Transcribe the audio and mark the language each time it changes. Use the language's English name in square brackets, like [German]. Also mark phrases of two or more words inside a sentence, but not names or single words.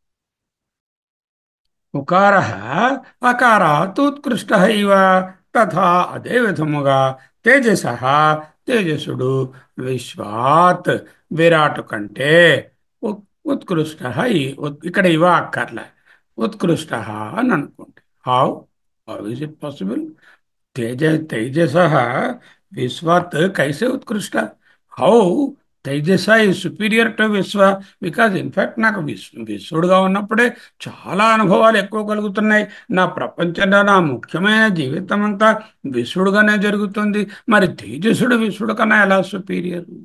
[Sanskrit] ఉకార అకారాత్ ఉత్కృష్ట ఇవ తథా, [Telugu] అదే విధముగా తేజస తేజసుడు విశ్వాత్ విరాట్ కంటే ఉత్కృష్ట. ఇక్కడ ఇవ అక్కర్లే, ఉత్కృష్ట అని అనుకోండి. [English] How how is it possible? [Sanskrit] तेज तेजसः विश्वात् कैसे उत्कृष्ट? [English] How Tejasa is superior to Vishwa? because in fact [Telugu] నాకు విశ్వడుగా ఉన్నప్పుడే చాలా అనుభవాలు ఎక్కువ కలుగుతున్నాయి. నా ప్రపంచంలో నా ముఖ్యమైన జీవితం అంతా విశ్వడుగానే జరుగుతుంది. మరి తేజసుడు విశ్వడు కన్నా ఎలా సుపీరియర్?